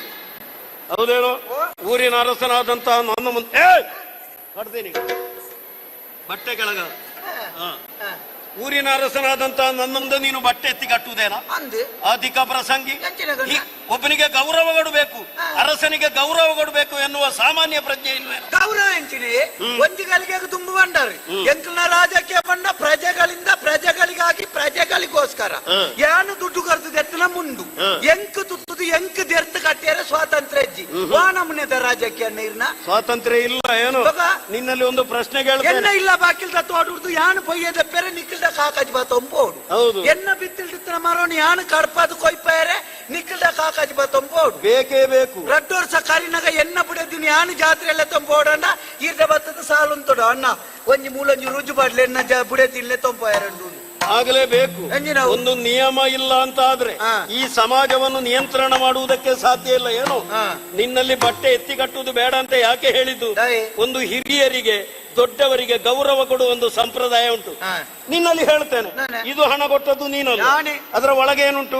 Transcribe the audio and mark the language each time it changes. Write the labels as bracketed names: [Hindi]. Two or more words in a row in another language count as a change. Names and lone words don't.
[Kannada] ಹೌದೇನೋ, ಊರಿನ ಅರಸನಾದಂತಹ ನನ್ನ ಮುಂದೆ ಕಟ್ತೀನಿ ಬಟ್ಟೆ ಕೆಳಗ. ಊರಿನ ಅರಸನಾದಂತಹ ನನ್ನ ಮುಂದೆ ನೀನು ಬಟ್ಟೆ ಎತ್ತಿ ಕಟ್ಟುವುದೇನಾ? ಅಧಿಕ ಪ್ರಸಂಗಿ. ಒಬ್ಬನಿಗೆ ಗೌರವ ಕೊಡಬೇಕು, ಅರಸನಿಗೆ ಗೌರವ ಕೊಡಬೇಕು ಎನ್ನುವ ಸಾಮಾನ್ಯ ಪ್ರಜ್ಞೆ ಇಲ್ವೇ? [Tulu] ಗೌರವ ಎಂಚಿನಿ ಒಂದಿಗಳಿಗೆ ತುಂಬು ಬಂಡಾರಿ ಎಂಕಲ್ನ ರಾಜಕೀಯ ಬಂಡ [Kannada] ಪ್ರಜೆಗಳಿಂದ ಪ್ರಜೆಗಳಿಗಾಗಿ ಪ್ರಜೆಗಳಿಗೋಸ್ಕರ [Tulu] ಯಾನು ದುಡ್ಡು ಕರ್ತದೆ ಎತ್ತನ ಮುಂದು ಎಂಕ್ ತುತ್ತದು ಎಂಕ್ ದೆರ್ತ ಕಟ್ಟಿಯರೆ ಸ್ವಾತಂತ್ರ್ಯ ಇಜ್ಜಿ ವಾನಮುನೆದ ರಾಜಕೀಯ ನೀರ್ನ [Kannada] ಸ್ವಾತಂತ್ರ್ಯ ಇಲ್ಲ. ಏನು ನಿನ್ನಲ್ಲಿ ಒಂದು ಪ್ರಶ್ನೆ [Tulu] ಎನ್ನ ಇಲ್ಲ ಬಾಕಿಲ್ದ ತೋಡುದು ಯಾನು ಪೊಯ್ಯದ ಪೆರೆ ನಿಕ್ಕಿಲ್ದ ಕಾಕಾಜ್ ಬತ್ತೊಂಬೋಡು. ಎನ್ನ ಬಿತ್ತಿಲ್ದಿತ್ತನ ಮರೋನಿ ಯಾನು ಕಡ್ಪಾದು ಕೊಯ್ಪಾಯರೆ ನಿಕ್ಕಿಲ್ದ ಕಾಕಾಜ್ ಬತ್ತೊಂಬೋಡು. [Kannada] ಬೇಕೇ ಬೇಕು. [Tulu] ರಡ್ಡೋರ್ಸ ಕರಿನಾಗ ಎನ್ನ ಬಿಡದಿನ ಯಾನು ಜಾತ್ರೆ ಎಲ್ಲ ತೊಂಬೋಡಣ್ಣ ಈರ್ದ ಬತ್ತದ ಸಾಲು ಉಂಟೋಡು ಅಣ್ಣ ಒಂಜಿ ಮೂಲಂಜಿ ರುಜು ಬಾಡ್ಲೆ ಎನ್ನ ಬುಡತಿಲ್ಲೆ ತೊಂಪಾಯರಂಡು [Kannada] ಆಗಲೇಬೇಕು. ಒಂದು ನಿಯಮ ಇಲ್ಲ ಅಂತ ಆದ್ರೆ ಈ ಸಮಾಜವನ್ನು ನಿಯಂತ್ರಣ ಮಾಡುವುದಕ್ಕೆ ಸಾಧ್ಯ ಇಲ್ಲ. ಏನು ನಿನ್ನಲ್ಲಿ ಬಟ್ಟೆ ಎತ್ತಿ ಕಟ್ಟುವುದು ಬೇಡ ಅಂತ ಯಾಕೆ ಹೇಳಿದ್ದು? ಒಂದು ಹಿರಿಯರಿಗೆ ದೊಡ್ಡವರಿಗೆ ಗೌರವ ಕೊಡುವ ಒಂದು ಸಂಪ್ರದಾಯ ಉಂಟು. ನಿನ್ನಲ್ಲಿ ಹೇಳ್ತೇನೆ, ಇದು ಹಣ ಕೊಟ್ಟದ್ದು ನೀನಲ್ಲ, ಅದರ ಒಳಗೆ ಏನುಂಟು?